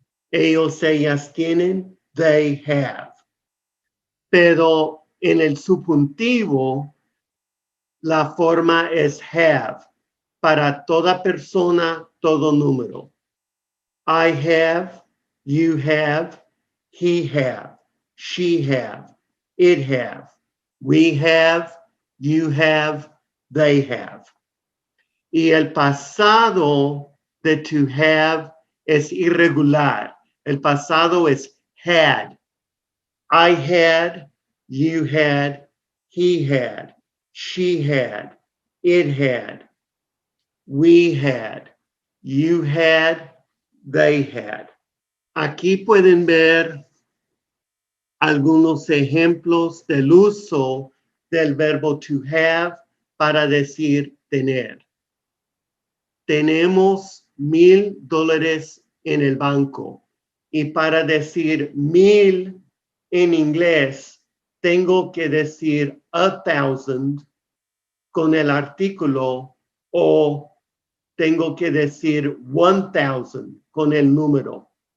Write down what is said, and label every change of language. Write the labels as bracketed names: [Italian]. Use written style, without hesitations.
[Spanish] Ellos, ellas tienen, [English] they have. [Spanish] Pero en el subjuntivo, la forma es have para toda persona, todo número. [English] I have, you have, he have, she have, it have, we have, you have, they have. [Spanish] Y el pasado de to have es irregular. El pasado es [English] had. I had, you had, he had, she had, it had, we had, you had, they had. [Spanish] Aquí pueden ver algunos ejemplos del uso del verbo to have para decir tener. Tenemos $1,000 en el banco y para decir 1,000 en inglés tengo que decir 1,000 con el artículo o tengo que decir 1,000 con el número.